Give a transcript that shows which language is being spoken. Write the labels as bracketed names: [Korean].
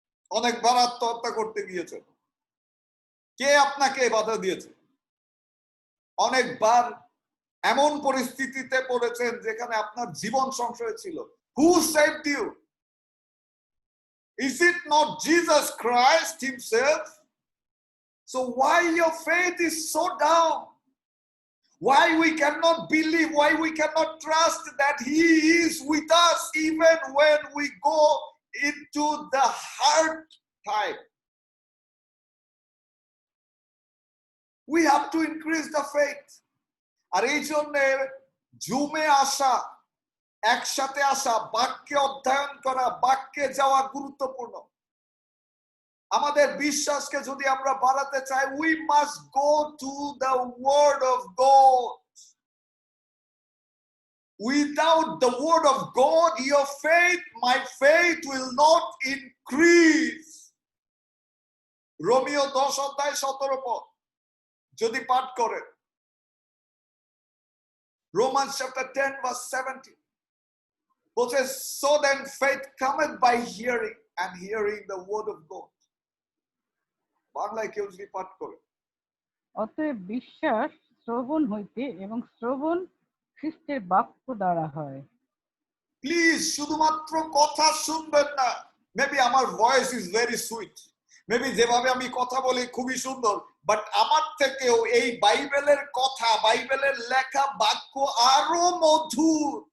[Bangla] অনেকবার আত্মহত্যা করতে গিয়েছেন, কে আপনাকে বাধা দিয়েছে? অনেকবার এমন পরিস্থিতিতে পড়েছেন যেখানে আপনার জীবন সংশয় ছিল। [English] Who saved you? Is it not Jesus Christ himself? So why your faith is so down? Why we cannot believe, why we cannot trust that he is with us even when we go into the hard time? We have to increase the faith. [Bangla] আর এই জন্য জুমে আসা, একসাথে আসা, বাক্যে অধ্যয়ন করা, বাক্যে যাওয়া গুরুত্বপূর্ণ। আমাদের বিশ্বাসকে যদি আমরা বাড়াতে চাই, [English] we must go to the word of God. Without the word of God, your faith, my faith will not increase. [Bangla] Romeo 10:17 পদ যদি পাঠ করেন, [English] Romans chapter 10:17 [Bangla] বলছে, [English] so then faith cometh by hearing and hearing the word of God. [Bangla] বাংলায় কেউ যদি পাঠ করে, অতএব বিশ্বাস শ্রবণ হইতে এবং শ্রবণ খ্রিস্টের বাক্য দ্বারা হয়। প্লিজ শুধুমাত্র কথা শুনবেন না। মেবি আমার [English] voice is very sweet, [Bangla] maybe যেভাবে আমি কথা বলি খুবই সুন্দর, বাট আমার থেকেও এই বাইবেলের কথা, বাইবেলের লেখা বাক্য আরো মধুর।